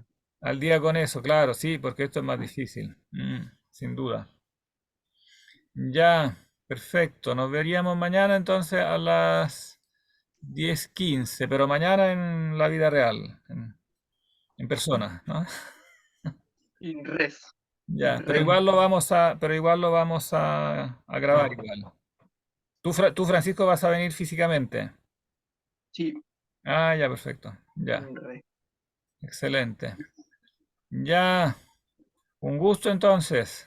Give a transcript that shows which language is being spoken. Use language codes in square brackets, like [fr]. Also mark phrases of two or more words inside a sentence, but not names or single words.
[es] al día con eso, claro, sí, porque esto es más difícil. Sin duda. Ya, perfecto. Nos veríamos mañana entonces a las 10:15, pero mañana en la vida real, en persona, ¿no? [la] In res. [es] Ya, [la] In [es] pero [la] rem. [es] igual lo vamos a grabar igual. Tú, Francisco, vas a venir físicamente. Sí, Ah, ya, perfecto. Ya, [la] in re. [es] excelente. Ya, un gusto entonces.